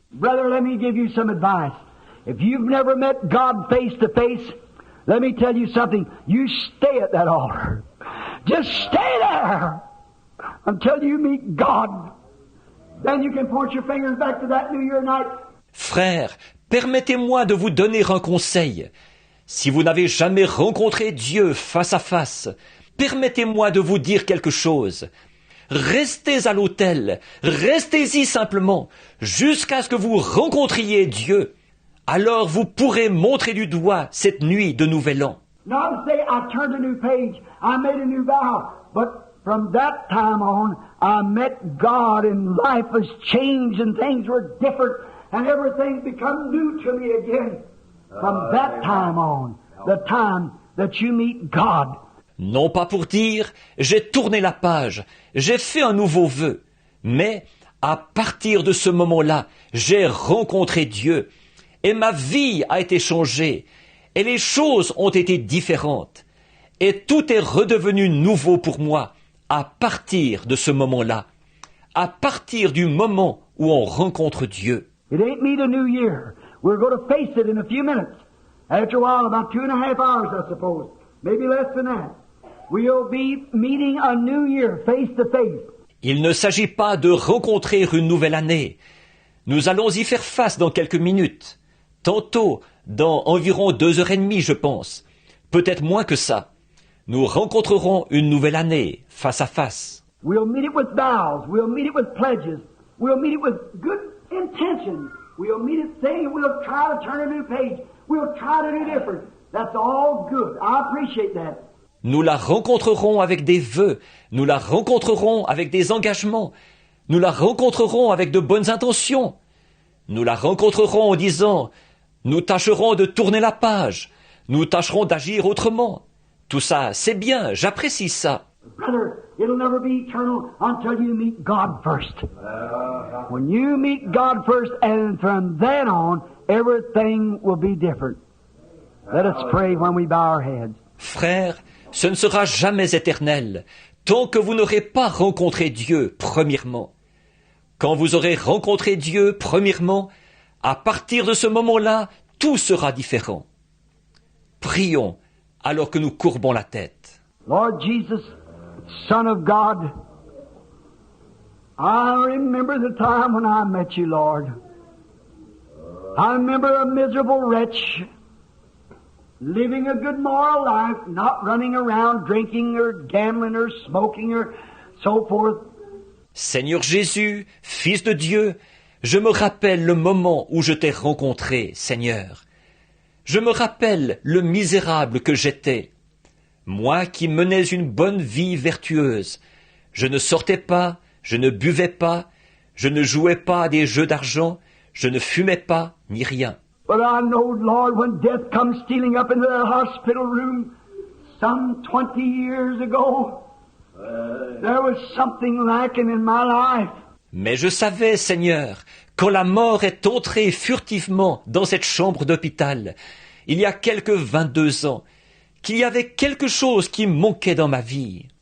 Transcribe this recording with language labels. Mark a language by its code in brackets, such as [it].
[en] Brother, let me give you some advice. If you've never met God face to face, let me tell you something. You stay at that altar. Just stay there until you meet God. Then you can point your fingers back to that New Year night. [fr] Frère, permettez-moi de vous donner un conseil. Si vous n'avez jamais rencontré Dieu face à face, permettez-moi de vous dire quelque chose. Restez à l'autel, restez-y simplement, jusqu'à ce que vous rencontriez Dieu. Alors vous pourrez montrer du doigt cette nuit de Nouvel An. [en] Not to say I turned a new page, I made a new vow, but from that time on, I met God and life was changed and things were different and everything's become new to me again. From that time on, the time that you meet God. [fr] Non pas pour dire, j'ai tourné la page, j'ai fait un nouveau vœu, mais à partir de ce moment-là, j'ai rencontré Dieu, et ma vie a été changée, et les choses ont été différentes, et tout est redevenu nouveau pour moi à partir de ce moment-là, à partir du moment où on rencontre Dieu. [en] It ain't me the new year. We're going to face it in a few minutes. After a while, about 2.5 hours, I suppose. Maybe less than that. We'll be meeting a new year face to face. [fr] Il ne s'agit pas de rencontrer une nouvelle année. Nous allons y faire face dans quelques minutes. Tantôt, dans environ 2h30, je pense. Peut-être moins que ça. Nous rencontrerons une nouvelle année, face à face. [en] We'll meet it with vows. We'll meet it with pledges. We'll meet it with good intentions. We'll meet it saying we'll try to turn a new page. We'll try to do different. That's all good. I appreciate that. [fr] Nous la rencontrerons avec des vœux. Nous la rencontrerons avec des engagements. Nous la rencontrerons avec de bonnes intentions. Nous la rencontrerons en disant, nous tâcherons de tourner la page. Nous tâcherons d'agir autrement. Tout ça, c'est bien, j'apprécie ça. [en] Brother, it'll never be eternal until you meet God first. When you meet God first, and from then on, everything will be different. Let us pray when we bow our heads. [fr] Frère, ce ne sera jamais éternel, tant que vous n'aurez pas rencontré Dieu, premièrement. Quand vous aurez rencontré Dieu, premièrement, à partir de ce moment-là, tout sera différent. Prions, alors que nous courbons la tête. [en] Lord Jesus, Son of God, I remember the time when I met you, Lord. I remember a miserable wretch, living a good moral life, not running around drinking or gambling or smoking or so forth. [fr] Seigneur Jésus, Fils de Dieu, je me rappelle le moment où je t'ai rencontré, Seigneur. Je me rappelle le misérable que j'étais. Moi qui menais une bonne vie vertueuse. Je ne sortais pas, je ne buvais pas, je ne jouais pas à des jeux d'argent, je ne fumais pas, ni rien. [en] But I know, Lord, when death comes stealing up into that hospital room some 20 years ago, there was something lacking in my life. [fr] Mais je savais, Seigneur, quand la mort est entrée furtivement dans cette chambre d'hôpital, il y a quelques 22 ans, qu'il y avait quelque chose qui manquait dans ma vie.